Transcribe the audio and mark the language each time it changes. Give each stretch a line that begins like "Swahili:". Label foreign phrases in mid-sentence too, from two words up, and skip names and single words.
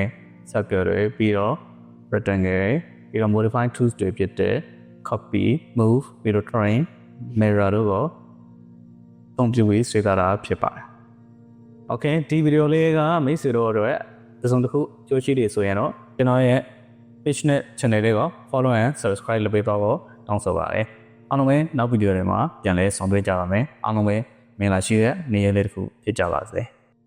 Burmese: circle တွေပြီးတော့ rectangle ပြီးတော့
English: modify tools
Burmese: တွေဖြစ်တဲ့
English: copy move
Burmese: ပြီးတော့
English: train mirror
Burmese: တို့ကိုအသုံးပြုပြီးဆွဲထားတာဖြစ်ပါတယ်။ Okay ဒီဗီဒီယိုလေးကမိတ်ဆွေတို့အတွက်တစ်စုံတစ်ခုကြိုးရှိတယ်ဆိုရင်တော့ကျွန်တော်ရဲ့ page နဲ့ channel လေးကို
English: follow and subscribe
Burmese: လုပ်ပေးပါဖို့တောင်းဆိုပါတယ်။အားလုံးပဲနောက်ဗီဒီယိုတွေမှာပြန်လည်ဆောင်တွေ့ကြပါမယ်။အားလုံးပဲမင်္ဂလာရှိတဲ့နေ့ရက်လေးတစ်ခုဖြစ်ကြပါစေ။